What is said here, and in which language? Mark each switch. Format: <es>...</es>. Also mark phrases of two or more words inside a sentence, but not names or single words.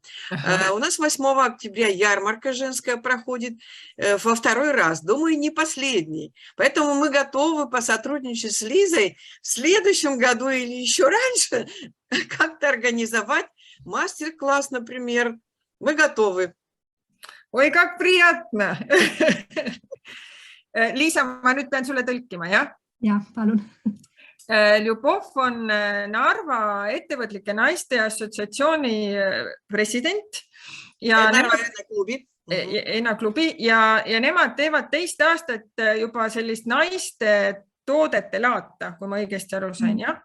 <ru>У нас 8 октября ярмарка женская проходит во 2-й раз, думаю, не последний. Поэтому мы готовы посотрудничать с Лизой в следующем году или еще раньше как-то организовать мастер-класс, например. Мы готовы. Oi, как приятно!</ru> <et>Liisa, ma nüüd pean sulle tõlkima, jah? Jah, palun. Ljubov on Narva ettevõtlike naiste assotsiatsiooni president ja Ena klubi ja nemad teevad 2 aastat juba sellist naiste toodete laata, kui ma õigesti aru sain, jah?</et>